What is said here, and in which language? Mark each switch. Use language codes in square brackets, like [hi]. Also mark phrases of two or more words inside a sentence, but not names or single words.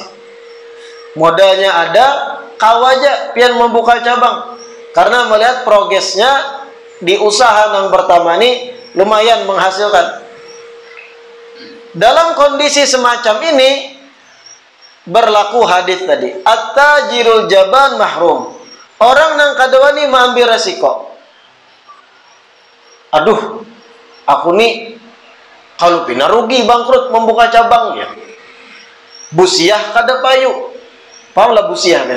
[id] Modalnya ada, kau aja pian membuka cabang, karena melihat progresnya di usaha yang pertama ini lumayan menghasilkan. Dalam kondisi semacam ini berlaku hadis tadi, [ar] at-tajirul jaban mahrum. [bjn] Orang nang kadawani mengambil resiko. Aduh, aku nih kalau pina rugi bangkrut membuka cabangnya. Busiah kada payu. Paham lah busiah kan?